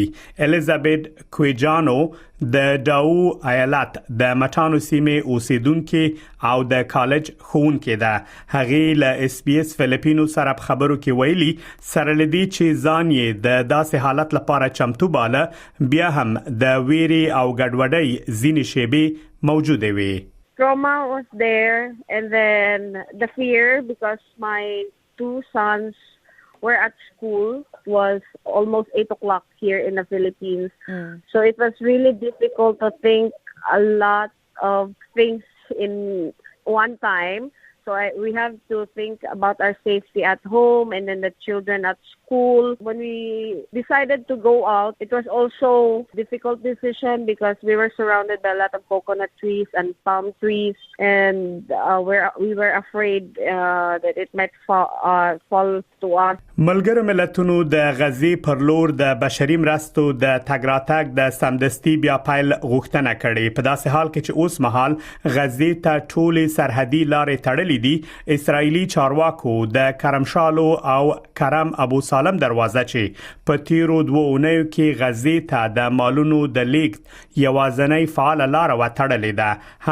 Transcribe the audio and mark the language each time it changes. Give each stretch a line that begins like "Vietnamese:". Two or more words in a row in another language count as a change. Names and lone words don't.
Pashto: الیزابت کویجانو د داو ایالت د مټانو سیمه اوسیدونکو او د کالج ښوونکې ده. هغه له اس پی اس فلیپینو سره خبرو کې ویلي سره لدی چې ځان یې د داسې حالت لپاره چمتو باله، بیا هم د ویری او ګډوډۍ ځینې شیبې موجوده وي.
English: Trauma was there, and then the fear because my two sons were at school. It was almost 8 o'clock here in the Philippines. So it was really difficult to think a lot of things in one time. So we have to think about our safety at home and then the children at school. When we decided to go out, it was also a difficult decision because we were surrounded by a lot of coconut trees and palm trees, and we were afraid that it might fall to us.
Pashto: ملګرو ملتونو د غزې پر لور د بشري مرستو د تګراتګ د سمدستي بیا پایل غوښتنه کړې. په داسې حال کې چې اوس مهال غزې ته ټولې سرحدي لارې تړلې شوې دي اسرایلی چارواکو د کرمشالو او کرم ابو سالم دروازه چې په تیرو 2 اونیو کې غزې ته د مالونو د لیږد یوازنۍ فعال لار وتړلې ده.